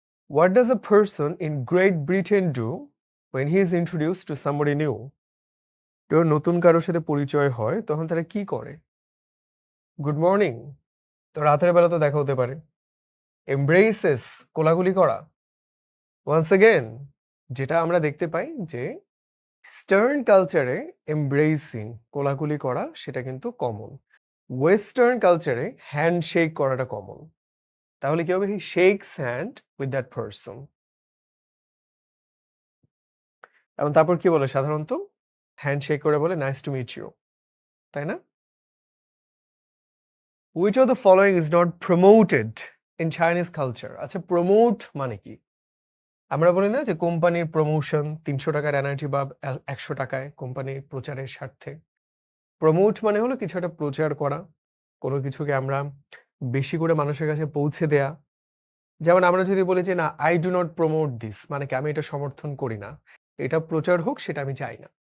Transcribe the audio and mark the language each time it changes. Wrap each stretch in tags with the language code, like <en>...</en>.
<en>What does a person in Great Britain do when he is introduced to somebody new?</en> <bn>কেউ নতুন কারোর সাথে পরিচয় হয় তখন তারা কি করে?</bn> <en>good morning,</en> <bn>তো রাতের বেলা তো দেখা হতে পারে। এমব্রেসেস, কোলাকুলি করা।</bn> <en>once again,</en> <bn>যেটা আমরা দেখতে পাই যে স্টার্ন কালচারে এমব্রেসিং, কোলাকুলি করা সেটা কিন্তু কমন। ওয়েস্টার্ন কালচারে হ্যান্ডশেক করাটা কমন। তাহলে কি হবে?</bn> <en>He shakes hand with that person.</en> <bn>এবং তারপর কি বলে সাধারণত? হ্যান্ডশেক করে বলে</bn> <en>nice to meet you,</en> <bn>তাই না?</bn> <en>Which of the following is not promoted in Chinese culture?</en> <bn>আচ্ছা, প্রমোট মানে কি? আমরা বলি না যে কোম্পানির প্রমোশন ৩০০ টাকার এনার্জি বা ১০০ টাকায় কোম্পানির প্রচারের স্বার্থে। প্রমোট মানে হলো কিছু একটা প্রচার করা, কোনো কিছুকে আমরা বেশি করে মানুষের কাছে পৌঁছে দেয়া। যেমন আমরা যদি বলি যে না,</bn> <en>I do not promote this,</en> <bn>মানে কি আমি এটা সমর্থন করি না, এটা প্রচার হোক সেটা আমি চাই না।</bn>